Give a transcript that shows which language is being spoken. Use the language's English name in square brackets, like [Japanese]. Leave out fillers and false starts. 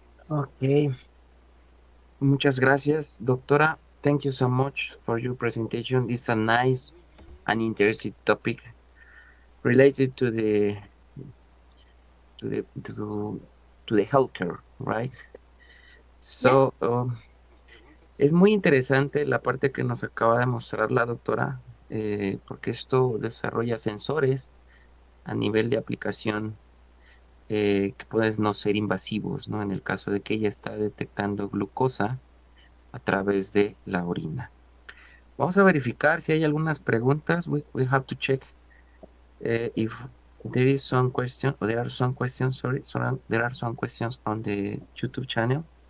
[Spanish] Okay. Muchas gracias, doctora. [English] Thank you so much for your presentation. It's a nice and interesting topic related to the healthcare, right? [Spanish] So, es muy interesante la parte que nos acaba de mostrar la doctora, porque esto desarrolla sensores a nivel de aplicación que pueden no ser invasivos, ¿no? En el caso de que ella está detectando glucosa a través de la orina. Vamos a verificar si hay algunas preguntas. [English] We have to check if there is some question, or there are some questions, sorry, there are some questions on the YouTube channel.